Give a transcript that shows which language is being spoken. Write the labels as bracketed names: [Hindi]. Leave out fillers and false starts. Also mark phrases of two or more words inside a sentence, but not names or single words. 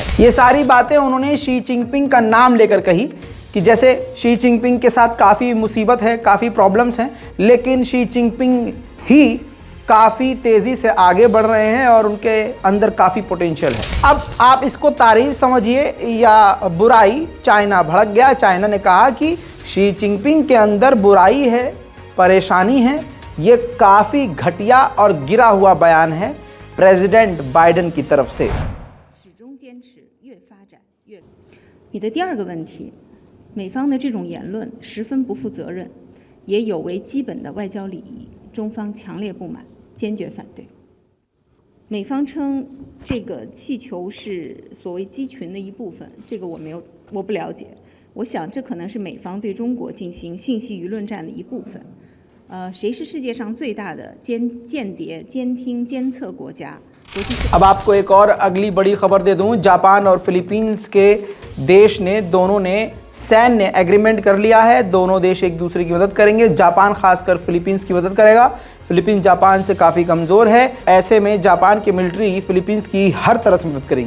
[Hindi] ये सारी बातें उन्होंने शी जिनपिंग का नाम लेकर कही कि जैसे शी जिनपिंग के साथ काफ़ी मुसीबत है, काफ़ी प्रॉब्लम्स हैं, लेकिन शी जिनपिंग ही काफ़ी तेज़ी से आगे बढ़ रहे हैं और उनके अंदर काफ़ी पोटेंशियल है। अब आप इसको तारीफ समझिए या बुराई, चाइना भड़क गया। चाइना ने कहा कि शी जिनपिंग के अंदर बुराई है, परेशानी है। ये काफ़ी घटिया और गिरा हुआ बयान है प्रेसिडेंट बाइडेन की तरफ से। [Chinese] 你的第二个问题，美方的这种言论十分不负责任，也有违基本的外交礼仪，中方强烈不满，坚决反对。美方称这个气球是所谓机群的一部分，这个我不了解。我想这可能是美方对中国进行信息舆论战的一部分。谁是世界上最大的间谍、监听、监测国家？ [Hindi] अब आपको एक और अगली बड़ी खबर दे दूं। जापान और फिलीपींस के देश ने, दोनों ने सैन्य एग्रीमेंट कर लिया है। दोनों देश एक दूसरे की मदद करेंगे। जापान खासकर फिलीपींस की मदद करेगा। फिलीपींस जापान से काफ़ी कमज़ोर है। ऐसे में जापान की मिलिट्री फिलीपींस की हर तरह से मदद करेगी।